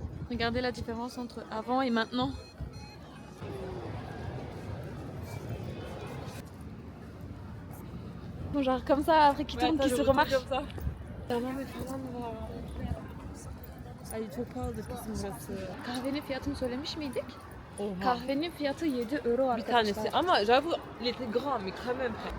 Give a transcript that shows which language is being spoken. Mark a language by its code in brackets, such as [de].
[fr] Regardez la différence entre avant et maintenant. Bon, genre comme ça, après qui tourne, qui se remarque. [tr] Tamam falan var. Ay çok pahalı kızım burası. Kahvenin fiyatını söylemiş miydik? Oha. Kahvenin fiyatı 7 euro Bir arkadaşlar. tanesi ama [fr] j'avoue il était grand mais quand même.